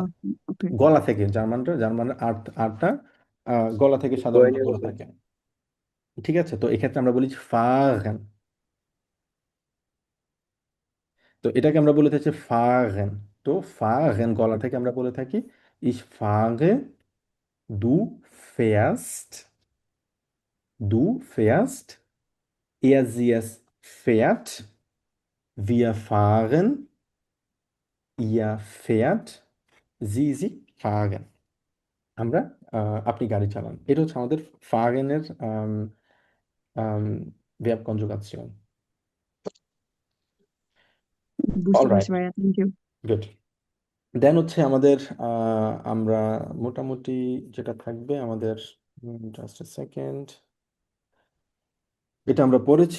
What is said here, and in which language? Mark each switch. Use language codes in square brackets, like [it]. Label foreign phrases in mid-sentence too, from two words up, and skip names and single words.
[bn] ওকে। গলা থেকে, জার্মানরা আরটা গলা থেকে সাধারণত বলে থাকে, ঠিক আছে? তো এক্ষেত্রে আমরা বলি ফাগেন, তো এটাকে আমরা বলে থাকি ফাগেন। তো ফাগেন গলা থেকে আমরা বলে থাকি [de] ich fahre, du fährst, du fährst, sie es fährt, wir fahren, ihr fährt, sie fahren। [bn] আমরা আপনি গাড়ি চালান, এটা হচ্ছে আমাদের ফাগেনের [en] verb conjugation। [bn] বুঝতে অলরাইট, পারছি ভাইয়া, [en] thank you. [bn] গুড। দেন হচ্ছে আমাদের আমরা মোটামুটি যেটা থাকবে আমাদের, [en] just a second, [bn] এটা আমরা পড়েছি।